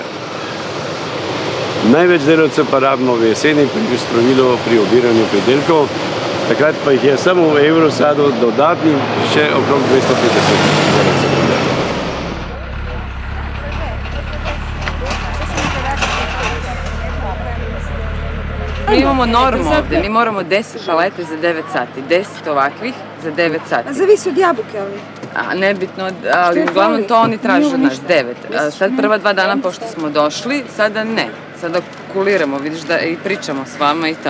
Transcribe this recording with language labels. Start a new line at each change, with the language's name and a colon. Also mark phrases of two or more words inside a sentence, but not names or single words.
Slovenian: Največ delavcev pa rabimo v jeseni pri sprovilu, pri obiranju pridelkov, takrat pa jih je samo v Eurosadu dodatnih še okrog 250 delavcev.
Bosnian: Mi imamo normu ovdje, mi moramo 10 palete za 9 sati, 10 ovakvih za 9 sati. A zavisi od jabuke, ali? Nebitno, ali uglavnom to oni traže od nas, 9. Sad prva 2 dana pošto smo došli, sada ne. Sada kuliramo, vidiš da i pričamo s vama i to.